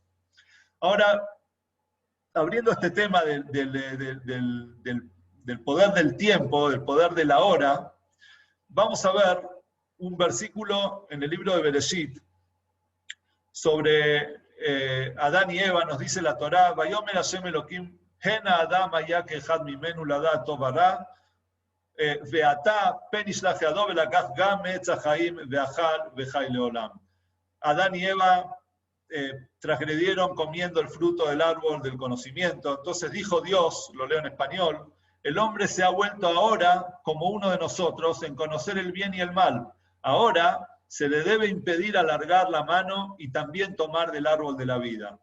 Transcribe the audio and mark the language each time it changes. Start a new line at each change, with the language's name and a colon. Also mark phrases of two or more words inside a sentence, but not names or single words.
Spanish: Ahora, abriendo este tema del poder del tiempo, del poder de la hora, vamos a ver un versículo en el libro de Bereshit sobre Adán y Eva. Nos dice la Torá,
Hebrew: ויאמר השם אלהים הן האדם היה כאחד ממנו לדעת טוב הרע ועתה פן ישלח ידו ולקח גם עץ החיים ואכל וחי לעולם.
Spanish: Adán y Eva transgredieron comiendo el fruto del árbol del conocimiento. Entonces dijo Dios, lo leo en español, el hombre se ha vuelto ahora como uno de nosotros en conocer el bien y el mal. Ahora se le debe impedir alargar la mano y también tomar del árbol de la vida.